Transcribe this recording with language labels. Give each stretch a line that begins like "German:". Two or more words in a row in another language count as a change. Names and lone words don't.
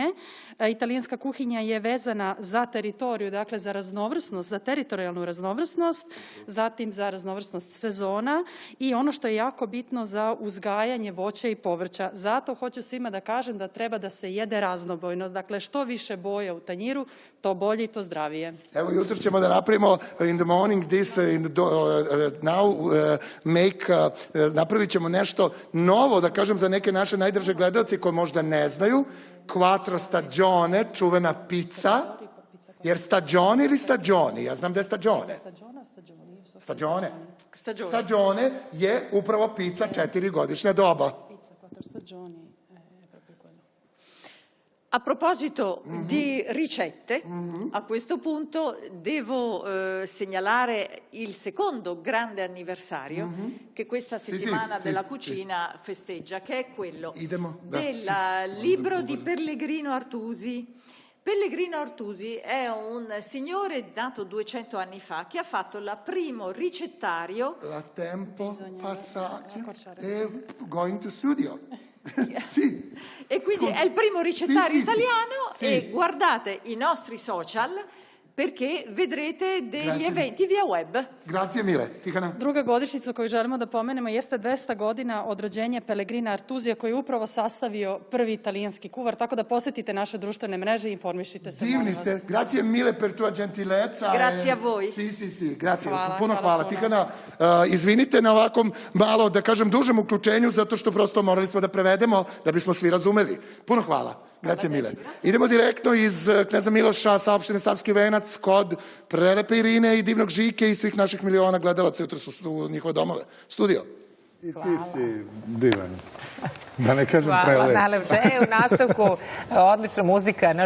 Serbian: Italijanska kuhinja je vezana za teritoriju, dakle za raznovrsnost, za teritorijalnu raznovrsnost, zatim za raznovrsnost sezona i ono što je jako bitno za uzgajanje voća i povrća. Zato hoću svima da kažem da treba da se jede raznobojno. Dakle, što više boja u tanjiru, to bolje i to zdravije. Evo, jutro ćemo da napravimo
English: in the morning this,
Serbian: napravit ćemo nešto novo, da kažem, za neke naše najdraže gledalce koji možda ne znaju.
Italian: Quattro stagione,
Serbian: čuvena pizza. Jer stagione ili stagioni? Ja znam da je stagione. Stagione. Stagione je upravo pizza 4 godišnja doba.
Italian: A proposito di ricette, a questo punto devo segnalare il secondo grande anniversario che questa settimana della cucina festeggia, che è quello del libro di Pellegrino Artusi. Pellegrino Artusi è un signore nato 200 anni fa che ha fatto il primo ricettario. La tempo passaggio e
English: going to studio.
Italian: Sì. E quindi è il primo ricettario italiano e guardate i nostri social perché vedrete degli eventi via web. Grazie mille. Tihana?
Serbian: Druga godišnjica koju želimo da pomenemo jeste 200 godina od rođenja Pellegrina Artusija koji je upravo sastavio prvi italijanski kuvar, tako da posetite naše društvene mreže i informišite se. Divni ste.
Italian: Grazie mille per tua gentilezza. Grazie a voi. Sì. Grazie.
Serbian: Puno hvala. Tihana, izvinite na ovakvom malo, da kažem, dužem uključenju, zato što prosto morali smo da prevedemo da bismo svi razumeli. Puno hvala.
Italian: Grazie mille.
Serbian: Idemo direktno iz Kneza Miloša sa opštine Savski Venac kod prelepe Irine i divnog Žike i svih naših miliona gledalaca jutro su u njihove domove. Studio. I ti si divan. Da ne kažem prelep. Hvala, najlepše. U nastavku odlična muzika.